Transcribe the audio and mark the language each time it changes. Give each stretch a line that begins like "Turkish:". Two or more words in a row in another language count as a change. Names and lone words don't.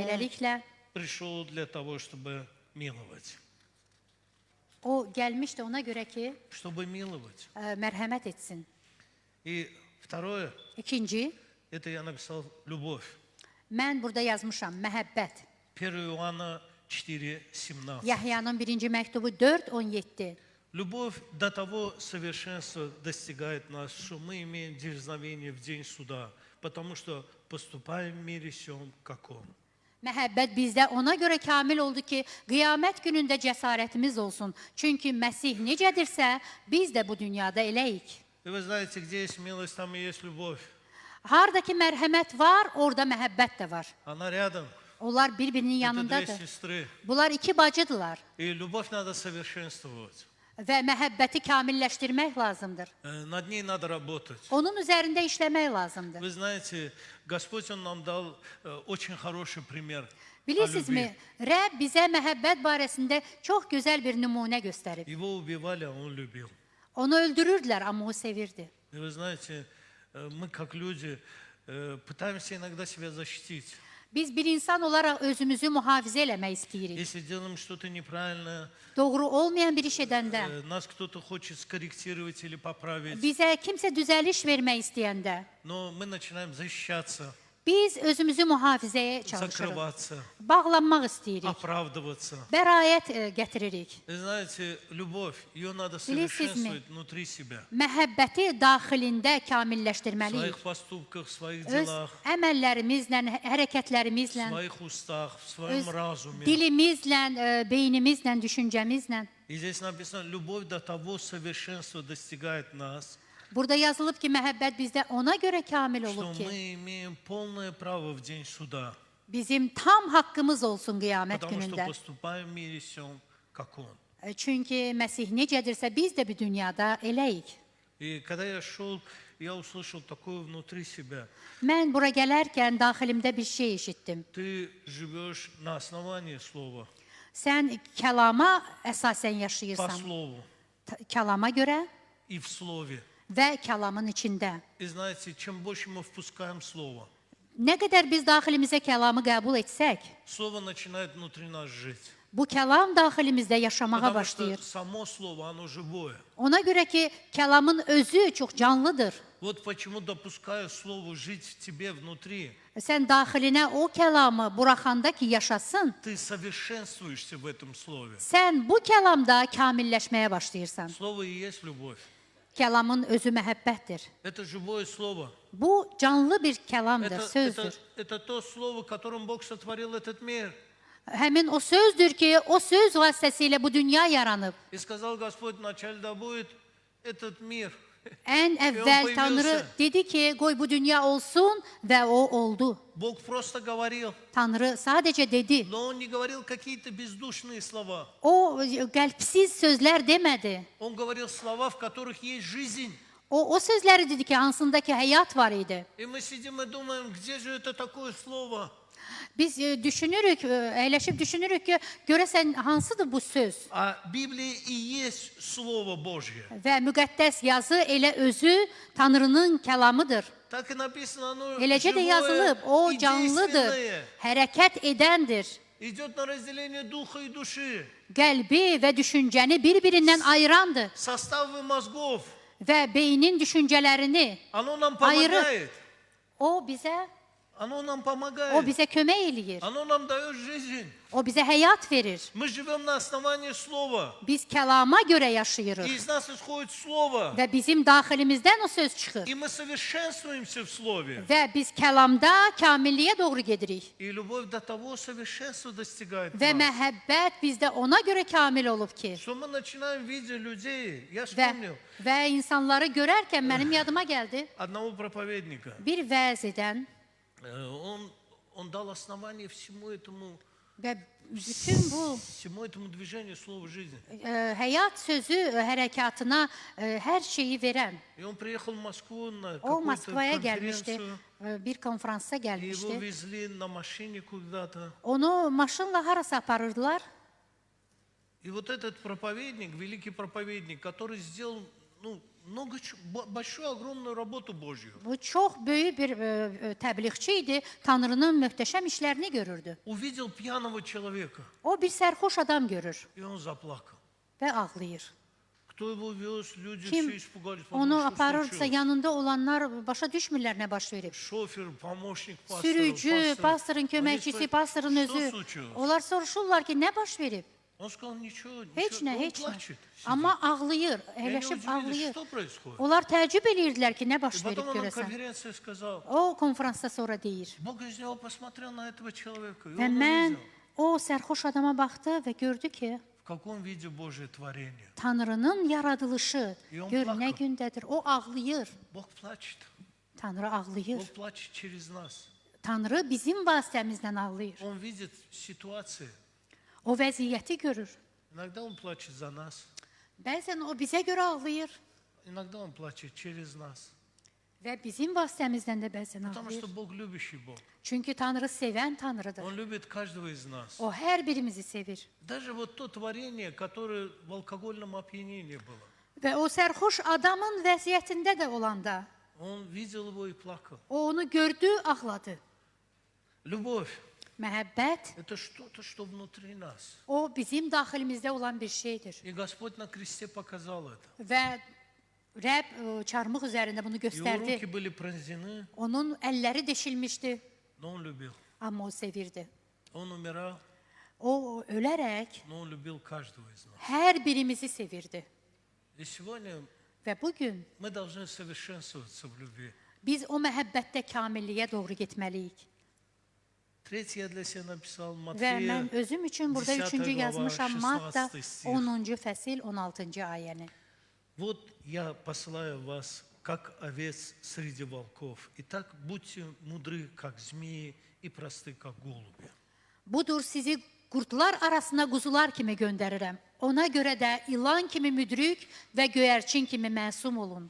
Azerbaijani: Beləliklə,
Russian: пришел для того, чтобы миловать.
Azerbaijani: o gəlmişdi ona görə ki,
Russian: Чтобы миловать.
Azerbaijani: mərhəmət etsin.
Russian: И второе,
Azerbaijani: İkinci,
Russian: это я написал любовь.
Azerbaijani: mən burada yazmışam, məhəbbət.
Russian: 1 Иоанна 4:17.
Azerbaijani: Yahyanın birinci məktubu 4:17.
Russian: Любовь до того совершенства достигает нас, что мы имеем дерзновение в день суда, потому что поступаем в мире сем, как Он.
Azerbaijani: Məhəbbət bizdə ona görə kamil oldu ki, qiyamət günündə cəsarətimiz olsun. Çünki Məsih necədirsə, biz də bu dünyada eləyik.
Russian: И вы знаете, где есть милость, там и есть любовь.
Azerbaijani: Hardakı mərhəmət var, orada məhəbbət də var.
Russian: Она рядом.
Azerbaijani: Onlar bir-birinin
Russian: Это две
Azerbaijani: yanındadır.
Russian: сестры.
Azerbaijani: Bunlar iki bacıdırlar
Russian: И любовь надо совершенствовать.
Azerbaijani: və məhəbbəti kamilləşdirmək lazımdır.
Russian: Над ней надо работать.
Azerbaijani: Onun üzərində işləmək lazımdır.
Russian: Вы знаете, Господь Он нам дал очень хороший пример о
Azerbaijani: Bilirsinizmi,
Russian: любви.
Azerbaijani: Rəbb bizə məhəbbət barəsində çox gözəl bir nümunə göstərib.
Russian: Его убивали, а Он любил.
Azerbaijani: Onu öldürürdülər, amma o sevirdi.
Russian: И вы знаете, мы как люди пытаемся иногда себя защитить.
Azerbaijani: Biz bir insan olaraq özümüzü mühafizə eləmək istəyirik.
Russian: Если делаем что-то неправильное,
Azerbaijani: Doğru olmayan bir iş edəndə,
Russian: нас кто-то хочет скорректировать или поправить,
Azerbaijani: bizə kimsə düzəliş vermək istəyəndə,
Russian: но мы начинаем защищаться,
Azerbaijani: biz özümüzü mühafizəyə çalışırıq.
Russian: закрываться,
Azerbaijani: Bağlanmaq istəyirik.
Russian: оправдываться.
Azerbaijani: Bəraət getiririk.
Russian: И знаете, любовь, ее надо
Azerbaijani: Bilirsizmi?
Russian: совершенствовать внутри себя.
Azerbaijani: Məhəbbəti daxilində
Russian: В
Azerbaijani: kamilləşdirməliyik.
Russian: своих поступках, в своих
Azerbaijani: Öz
Russian: делах,
Azerbaijani: əməllərimizlə,
Russian: в
Azerbaijani: hərəkətlərimizlə,
Russian: своих устах, в
Azerbaijani: öz
Russian: своем разуме.
Azerbaijani: dilimizlə, beynimizlə, düşüncəmizlə.
Russian: И здесь написано, любовь до того совершенства достигает нас,
Azerbaijani: Burada yazılıb ki, məhəbbət bizdə ona görə kamil
Russian: что
Azerbaijani: olub ki,
Russian: мы имеем полное право в день суда,
Azerbaijani: bizim tam haqqımız olsun qiyamət
Russian: потому что
Azerbaijani: günündə.
Russian: поступаем в мире сем, как Он.
Azerbaijani: Çünki Məsih necədirsə, biz də bu dünyada eləyik.
Russian: И когда я шел, я услышал такое внутри себя.
Azerbaijani: Mən bura gələrkən daxilimdə bir şey eşitdim.
Russian: Ты живешь на основании слова,
Azerbaijani: Sən kəlama əsasən
Russian: по
Azerbaijani: yaşayırsan.
Russian: слову
Azerbaijani: Kəlama görə
Russian: и в слове.
Azerbaijani: və kəlamın içində.
Russian: И знаете, чем больше мы впускаем слово,
Azerbaijani: Nə qədər biz daxilimizə kəlamı qəbul etsək,
Russian: слово начинает внутри нас жить.
Azerbaijani: bu kəlam daxilimizdə yaşamağa
Russian: Потому что
Azerbaijani: başlayır.
Russian: само слово, оно живое.
Azerbaijani: Ona görə ki, kəlamın özü çox canlıdır.
Russian: Вот почему допускаю слову жить в тебе внутри.
Azerbaijani: Sən daxilinə o kəlamı buraxanda ki, yaşasın,
Russian: Ты совершенствуешься в этом слове.
Azerbaijani: sən bu kəlamda kamilləşməyə başlayırsan.
Russian: Слово и есть любовь.
Azerbaijani: Kəlamın özü məhəbbətdir.
Russian: Это живое слово.
Azerbaijani: Bu canlı bir kəlamdır, sözdür.
Russian: Это то слово, которым Бог sotvorил этот мир.
Azerbaijani: Həmin o sözdür ki, o söz vasitəsilə bu dünya yaranıb.
Russian: И сказал Господь вначале, да будет этот мир.
Azerbaijani: Ən əvvəl Tanrı dedi ki, qoy bu dünya olsun və o oldu.
Russian: Бог просто говорил,
Azerbaijani: Tanrı sadəcə dedi.
Russian: но Он не говорил какие-то бездушные слова.
Azerbaijani: O qəlbsiz sözlər demədi.
Russian: Он говорил слова, в которых есть жизнь.
Azerbaijani: O sözləri dedi ki, hansındakı həyat var idi.
Russian: И мы сидим и думаем, где же это такое слово?
Azerbaijani: Biz düşünürük, əyləşib düşünürük ki, görəsən hansıdır bu söz?
Russian: А Библия и есть Слово Божье.
Azerbaijani: Və müqəddəs yazı elə özü Tanrının kəlamıdır.
Russian: Так и написано, оно
Azerbaijani: Eləcə də
Russian: живое
Azerbaijani: yazılıb, o
Russian: и
Azerbaijani: canlıdır,
Russian: действенное.
Azerbaijani: hərəkət edəndir.
Russian: Идет на разделение духа и души,
Azerbaijani: Qəlbi və düşüncəni bir-birindən ayırandır.
Russian: составы мозгов.
Azerbaijani: və beynin düşüncələrini
Russian: Оно нам
Azerbaijani: ayırıb
Russian: помогает.
Azerbaijani: o bizə
Russian: Оно нам
Azerbaijani: o
Russian: помогает.
Azerbaijani: bizə kömək eləyir.
Russian: Оно нам dает жизнь.
Azerbaijani: O bizə həyat verir.
Russian: Мы живем на основании Слова.
Azerbaijani: Biz kəlama görə
Russian: И
Azerbaijani: yaşayırıq
Russian: из нас исходит Слово.
Azerbaijani: və bizim daxilimizdən o söz çıxır.
Russian: И мы совершенствуемся в Слове.
Azerbaijani: Və biz kəlamda kamilliyə doğru gedirik.
Russian: И любовь до того совершенства достигает
Azerbaijani: Və
Russian: нас.
Azerbaijani: məhəbbət bizdə ona görə kamil olub ki,
Russian: Что мы начинаем видеть людей. Я
Azerbaijani: və,
Russian: вспомнил
Azerbaijani: və insanları görərkən mənim yadıma gəldi.
Russian: одного проповедника.
Azerbaijani: Bir vəz edən
Russian: Он дал основание
Azerbaijani: və
Russian: всему этому движению слова жизни.
Azerbaijani: həyat sözü hərəkatına hər şeyi verən.
Russian: И он приехал в Москву на
Azerbaijani: O
Russian: какую-то
Azerbaijani: Moskvaya gəlmişdi,
Russian: конференцию.
Azerbaijani: bir konfransa
Russian: И его
Azerbaijani: gəlmişdi.
Russian: везли на машине куда-то.
Azerbaijani: Onu maşınla harasa aparırdılar.
Russian: И вот этот проповедник, великий проповедник, который сделал большую, огромную работу Божью.
Azerbaijani: Bu çox böyük bir təbliğçi idi. Tanrının möhtəşəm işlərini görürdü.
Russian: Увидел пьяного человека,
Azerbaijani: O bir sərxoş adam görür
Russian: и он заплакал.
Azerbaijani: və ağlayır.
Russian: Кто его вез, люди все
Azerbaijani: Kim
Russian: испугались,
Azerbaijani: onu
Russian: подумали, что
Azerbaijani: aparırsa
Russian: случилось.
Azerbaijani: yanında olanlar başa düşmürlər nə baş verib.
Russian: Шофер, помощник пастора,
Azerbaijani: Sürücü,
Russian: пастор.
Azerbaijani: pastorun
Russian: Они
Azerbaijani: köməkçisi,
Russian: спрашивают,
Azerbaijani: pastorun
Russian: что
Azerbaijani: özü.
Russian: случилось?
Azerbaijani: Onlar soruşurlar ki, nə baş verib?
Russian: Он сказал, ничего,
Azerbaijani: Heç
Russian: ничего.
Azerbaijani: nə,
Russian: Он
Azerbaijani: heç nə.
Russian: плачет.
Azerbaijani: Amma ağlayır,
Russian: И они
Azerbaijani: əyləşib
Russian: удивились,
Azerbaijani: ağlayır.
Russian: что происходит.
Azerbaijani: Onlar təəccüb eləyirdilər ki, nə
Russian: И
Azerbaijani: baş verib
Russian: потом он на
Azerbaijani: görəsən.
Russian: конференции сказал,
Azerbaijani: O konfransda sonra deyir.
Russian: Бог из него посмотрел на этого человека, и
Azerbaijani: Və
Russian: он
Azerbaijani: mən
Russian: увидел,
Azerbaijani: o sərxoş adama baxdı və gördü ki,
Russian: в каком виде Божье творение.
Azerbaijani: Tanrının yaradılışı Yon gör plakı. nə gündədir. O ağlayır.
Russian: Бог плачет.
Azerbaijani: Tanrı ağlayır.
Russian: Бог плачет через нас.
Azerbaijani: Tanrı bizim vasitəmizdən ağlayır.
Russian: Он видит ситуации.
Azerbaijani: O vəziyyəti görür.
Russian: Иногда Он плачет за нас,
Azerbaijani: Bəzən o bizə görə ağlayır
Russian: иногда Он плачет через нас.
Azerbaijani: və bizim vasitəmizdən də bəzən
Russian: Потому
Azerbaijani: ağlayır.
Russian: что Бог любящий Бог.
Azerbaijani: Çünki Tanrı sevən Tanrıdır.
Russian: Он любит каждого из нас.
Azerbaijani: O hər birimizi sevir.
Russian: Даже вот то tворение, которое в алкогольном опьянении было.
Azerbaijani: Və o sərxoş adamın vəziyyətində də olanda
Russian: Он видел его и плакал.
Azerbaijani: o onu gördü, ağladı.
Russian: Любовь
Azerbaijani: Məhəbbət –
Russian: это что-то, что внутри нас.
Azerbaijani: o bizim daxilimizdə olan bir şeydir.
Russian: И Господь на кресте показал это.
Azerbaijani: Və Rəbb çarmıq üzərində bunu
Russian: Его руки
Azerbaijani: göstərdi.
Russian: были пронзены,
Azerbaijani: Onun əlləri deşilmişdi,
Russian: но Он любил.
Azerbaijani: amma o sevirdi.
Russian: Он умирал,
Azerbaijani: O ölərək
Russian: но Он любил каждого из нас.
Azerbaijani: hər birimizi sevirdi.
Russian: И сегодня
Azerbaijani: Və bu gün
Russian: мы должны совершенствоваться в любви.
Azerbaijani: biz o məhəbbətdə kamilliyə doğru getməliyik.
Russian: Третье я для себя написал
Azerbaijani: Və mən
Russian: Матфея,
Azerbaijani: özüm üçün burada 10 üçüncü
Russian: glava,
Azerbaijani: yazmışam Matta
Russian: 16 stih.
Azerbaijani: 10-cu fəsil 16-cı ayəni.
Russian: Вот я посылаю вас, как овец среди волков. Итак, будьте мудры, как змеи, и просты, как голуби.
Azerbaijani: Budur sizi qurtlar arasına quzular kimi göndərirəm. Ona görə də ilan kimi müdrik və göyərçin kimi məsum olun.